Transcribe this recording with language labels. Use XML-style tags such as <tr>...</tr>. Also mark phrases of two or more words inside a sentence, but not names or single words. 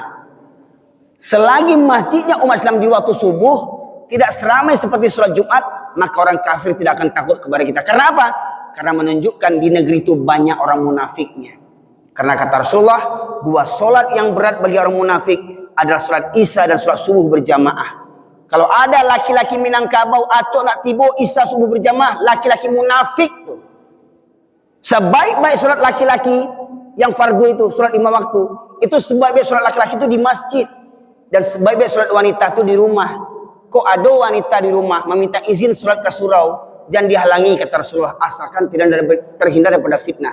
<id>Selagi masjidnya umat Islam di waktu subuh tidak seramai seperti sholat Jumat, maka orang kafir tidak akan takut kepada kita. Karena apa? Karena menunjukkan di negeri itu banyak orang munafiknya. Karena kata Rasulullah, dua sholat yang berat bagi orang munafik adalah sholat Isya dan sholat subuh berjamaah. Kalau ada laki-laki Minangkabau</id> <min>acok nak tibo</min> <id>Isya subuh berjamaah, laki-laki munafik tuh. Sebaik-baik sholat laki-laki yang fardu itu, sholat 5 waktu, itu sebaik-baik sholat laki-laki itu di masjid. Dan sebaik-baik sholat wanita itu di rumah. Kok ada wanita di rumah meminta izin sholat ke surau, jangan dihalangi kata Rasulullah, asalkan tidak terhindar daripada fitnah.</id>